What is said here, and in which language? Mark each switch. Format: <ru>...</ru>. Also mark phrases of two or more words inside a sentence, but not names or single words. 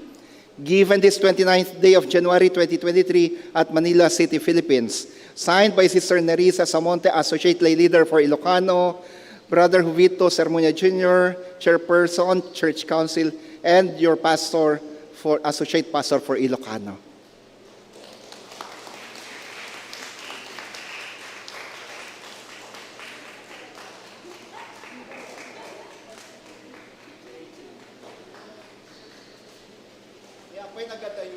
<en>Given this 29th day of January 2023 at Manila City, Philippines. Signed by Sister Nerissa Samonte, Associate Lay Leader for Ilocano, Brother Juvito Sermonia Jr., Chairperson, Church Council, and your Pastor for Associate Pastor for Ilocano.</en> <ilo>Apoy nagadayo.</ilo>